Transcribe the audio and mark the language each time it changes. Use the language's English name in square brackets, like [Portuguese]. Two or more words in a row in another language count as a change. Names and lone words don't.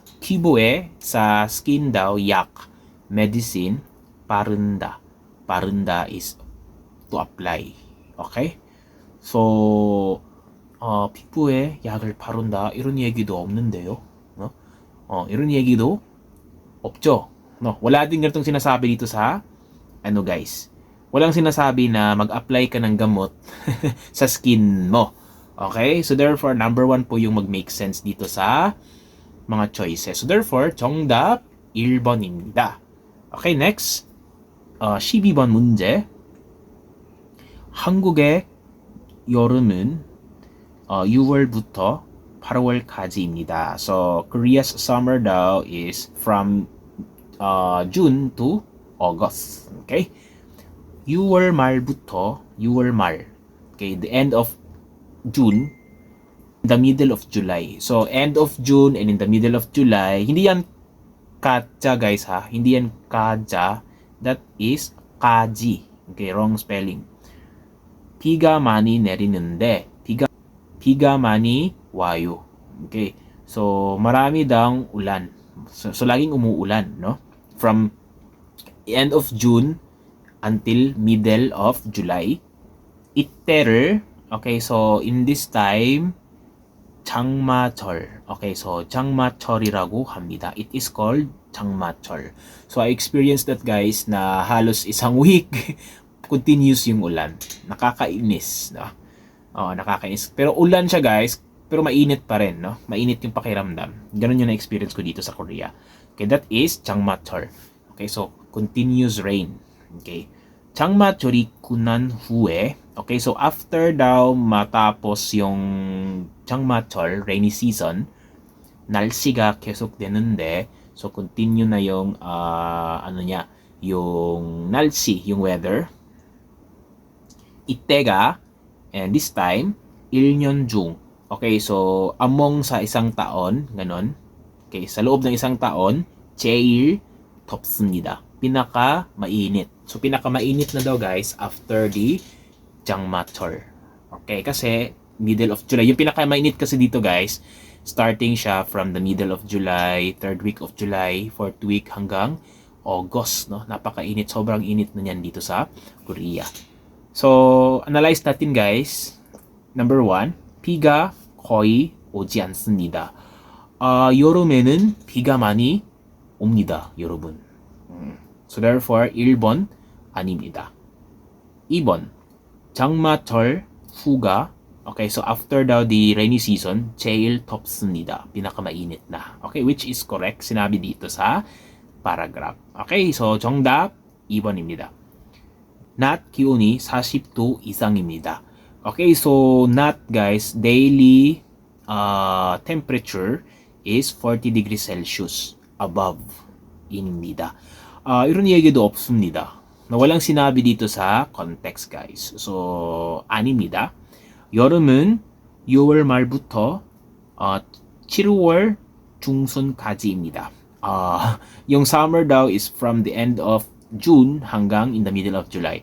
[Korean] 피부에 [Filipino] sa skin daw [Korean] 약, medicine, 바른다. [English] 바른다 is to apply. Okay? So, [Korean] 피부에 약을 바른다. 이런 얘기도 없는데요. No? 이런 얘기도 없죠. [Filipino] No, wala din ganitong sinasabi dito sa guys. Walang sinasabi na mag-apply ka ng gamot sa skin mo. [English] Okay? So therefore, [Filipino] number 1 po yung mag-make sense dito sa mga choices. [English] So therefore, [Korean] 정답 1번입니다. [English] Okay, next. [Korean] 12번 문제. 한국의 여름은 6월부터 8월까지입니다. [English] So Korea's summer daw is from June to August. [Korean] Okay? 6월 말부터 6월 말. [English] Okay, the end of June, the middle of July. So, end of June and in the middle of July, [Filipino] hindi yan kaja guys ha. Hindi yan kaja. [English] That is kaji. Okay, wrong spelling. [Korean] 비가 많이 내리는데 비가 많이 와요. [Filipino] Okay. So, marami daw ulan. So laging umuulan, [English] no? From end of June until middle of July. 이때를, okay, so in this time, [Korean] 장마철. [English] Okay, so [Korean] 장마철이라고 합니다. [English] It is called 장마철. So I experienced that guys [Filipino] na halos isang week continuous yung ulan. Nakakainis, no? Nakakainis. Pero ulan siya guys, pero mainit pa rin, no? Mainit yung pakiramdam. Ganun yung na-experience ko dito sa Korea. [English] Okay, that is 장마철. Okay, so continuous rain. [Korean] Okay. 장마철이 끝난 후에, [English] okay, so after [Filipino] daw matapos yung 장마철, [English] rainy season, [Korean] 날씨가 계속되는데, [Filipino] so continue na yung yung 날씨, yung weather. [Korean] 이때가, [English] and this time, [Korean] 1년 중. [English] Okay, so among [Filipino] sa isang taon, ganon. Okay, sa loob ng isang taon, [Korean] 제일 덥습니다. [Filipino] Pinaka mainit. So pinaka mainit na daw guys [English] after the [Filipino] 장마철. Okay, kasi [English] middle of July. [Filipino] Yung pinaka mainit kasi dito guys, starting siya [English] from the middle of July, 3rd week of July, 4th week [Filipino] hanggang August, no? Napakainit, sobrang init na niyan dito sa Korea. So, analyze natin guys. Number 1, [Korean] 비가 거의 오지 않습니다. 여름에는 비가 많이 옵니다, 여러분. [English] So therefore, [Korean] 1번 아닙니다. 2번, 장마철 후가, [English] okay, so after daw the rainy season, [Korean] 제일 덥습니다. [Filipino] pinakamainit na. [English] Okay, which is correct, [Filipino] sinabi dito sa paragraph. [English] Okay, so [Korean] 정답 2번입니다. 낮 기온이 40도 이상입니다. [English] Okay, so not guys, daily temperature is 40 degrees Celsius above 입니다. [Korean] 이런 얘기도 없습니다. [Filipino] Na walang sinabi dito sa context guys. [Korean] So 아닙니다. 여름은 6월 말부터 7월 중순까지입니다. [English] Yung summer daw is from the end of June hanggang in the middle of July.